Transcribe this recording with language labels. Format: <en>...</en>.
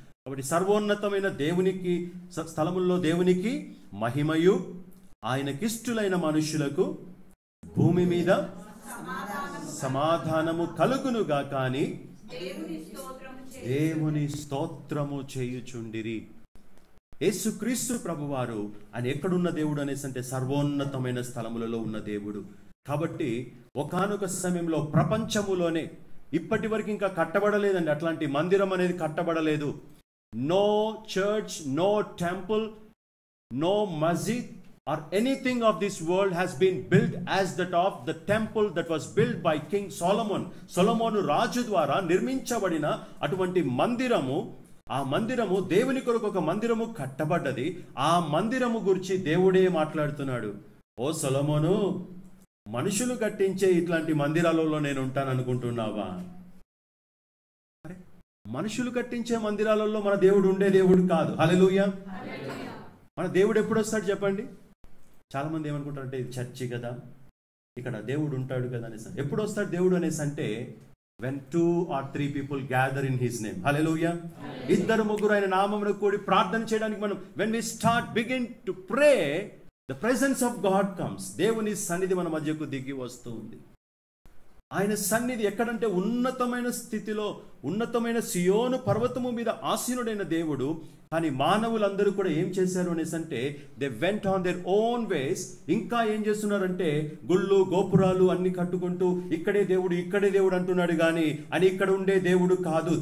<te>కాబట్టి సర్వోన్నతమైన దేవునికి స్థలముల్లో దేవునికి మహిమయు, ఆయనకిష్టులైన మనుషులకు భూమి మీద సమాధానము కలుగునుగా కానీ దేవుని స్తోత్రము చేయుచుండిరి. యేసుక్రీస్తు ప్రభువారు ఆయన ఎక్కడున్న దేవుడు అనేసి అంటే సర్వోన్నతమైన స్థలములలో ఉన్న దేవుడు. కాబట్టి ఒకానొక సమయంలో ప్రపంచములోనే ఇప్పటి వరకు ఇంకా కట్టబడలేదండి, అట్లాంటి మందిరం అనేది కట్టబడలేదు.</te> <en>No church, no temple, no masjid or anything of this world has been built as that of the temple that was built by King Solomon.</en> <te>సొలొమోను రాజు ద్వారా నిర్మించబడిన అటువంటి మందిరము, ఆ మందిరము దేవుని కొరకు ఒక మందిరము కట్టబడ్డది. ఆ మందిరము గురించి దేవుడే మాట్లాడుతున్నాడు. ఓ సొలొమోను, మనుషులు కట్టించే ఇట్లాంటి మందిరాలలో నేను ఉంటాను అనుకుంటున్నావా? అరే, మనుషులు కట్టించే మందిరాలలో మన దేవుడు ఉండే దేవుడు కాదు. హల్లెలూయా. మన దేవుడు ఎప్పుడు వస్తాడు చెప్పండి? చాలా మంది ఏమనుకుంటారంటే ఇది చర్చి కదా, ఇక్కడ దేవుడు ఉంటాడు కదా అనేసి. ఎప్పుడు వస్తాడు దేవుడు అనేసి అంటే</te> <en>when 2 or 3 people gather in his name. Hallelujah.</en> <te>ఇద్దరు ముగ్గురు ఆయన నామమున కూడి ప్రార్థన చేయడానికి మనం</te> <en>when we begin to pray, the presence of God comes.</en> <te>దేవుని సన్నిధి మన మధ్యకు దిగి వస్తుంది. ఆయన సన్నిధి ఎక్కడంటే ఉన్నతమైన స్థితిలో, ఉన్నతమైన సియోను పర్వతము మీద ఆసీనుడైన దేవుడు కానీ మానవులందరూ కూడా ఏం చేశారు అనేసి అంటే</te> <en>They went on their own ways.</en> <te>ఇంకా ఏం చేస్తున్నారంటే గుళ్ళు గోపురాలు అన్ని కట్టుకుంటూ ఇక్కడే దేవుడు అంటున్నాడు కానీ అని ఇక్కడ ఉండే దేవుడు కాదు.</te>